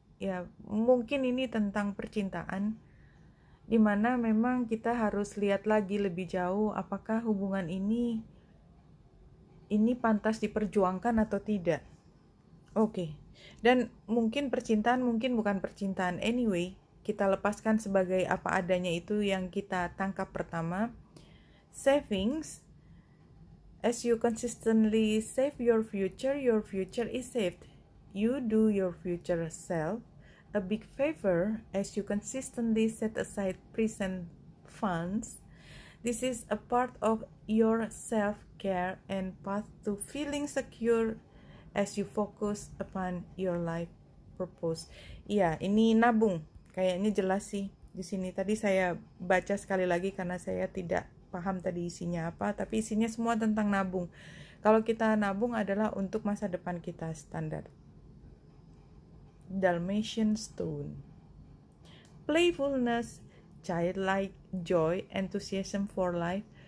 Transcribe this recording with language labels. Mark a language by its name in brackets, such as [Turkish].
[Indonesian] Ya, mungkin ini tentang percintaan, dimana memang kita harus lihat lagi lebih jauh apakah hubungan ini pantas diperjuangkan atau tidak. Oke. Dan mungkin percintaan, mungkin bukan percintaan. Anyway, kita lepaskan sebagai apa adanya, itu yang kita tangkap pertama. [English] Savings. As you consistently save your future is saved. You do your future self a big favor as you consistently set aside present funds. This is a part of your self-care and path to feeling secure as you focus upon your life purpose. [Indonesian] Iya, ini nabung. Kayaknya jelas sih di sini. Tadi saya baca sekali lagi karena saya tidak paham tadi isinya apa, tapi isinya semua tentang nabung. Kalau kita nabung adalah untuk masa depan kita, standar. [English] Dalmatian Stone. Playfulness, childlike joy, enthusiasm for life.